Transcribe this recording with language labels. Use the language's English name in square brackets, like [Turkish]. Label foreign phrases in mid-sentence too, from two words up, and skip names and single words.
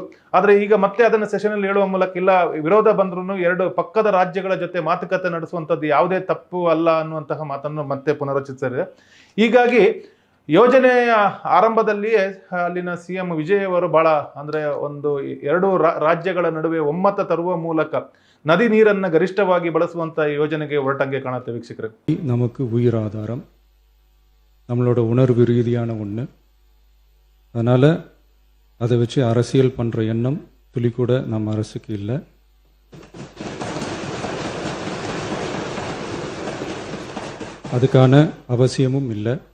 [Kannada] ಆದರೆ ಈಗ ಮತ್ತೆ ಅದನ್ನು ಸೆಷನಲ್ಲಿ ಹೇಳುವ ಮೂಲಕ ಇಲ್ಲ, ವಿರೋಧ ಬಂದ್ರೂ ಎರಡು ಪಕ್ಕದ ರಾಜ್ಯಗಳ ಜೊತೆ ಮಾತುಕತೆ ನಡೆಸುವಂಥದ್ದು ಯಾವುದೇ ತಪ್ಪು ಅಲ್ಲ ಅನ್ನುವಂತಹ ಮಾತನ್ನು ಮತ್ತೆ ಪುನರುಚ್ಚರಿಸಿದೆ. ಹೀಗಾಗಿ ಯೋಜನೆಯ ಆರಂಭದಲ್ಲಿಯೇ ಅಲ್ಲಿನ CM ವಿಜಯ್ ಅವರು ಬಹಳ ಅಂದ್ರೆ ಒಂದು ಎರಡು ರಾಜ್ಯಗಳ ನಡುವೆ ಒಮ್ಮತ ತರುವ ಮೂಲಕ ನದಿ ನೀರನ್ನು ಗರಿಷ್ಠವಾಗಿ ಬಳಸುವಂತ ಯೋಜನೆಗೆ ಹೊರಟಂಗೆ ಕಾಣುತ್ತೆ ವೀಕ್ಷಕರೇ. [Tamil] நமக்கு உயிர் ஆதாரம், நம்மளோட உணர்வு ரீதியான ஒன்று. அதனால் அதை வச்சு அரசியல் பண்ணுற எண்ணம் துளி கூட நம்ம அரசுக்கு இல்லை. அதுக்கான அவசியமும் இல்லை.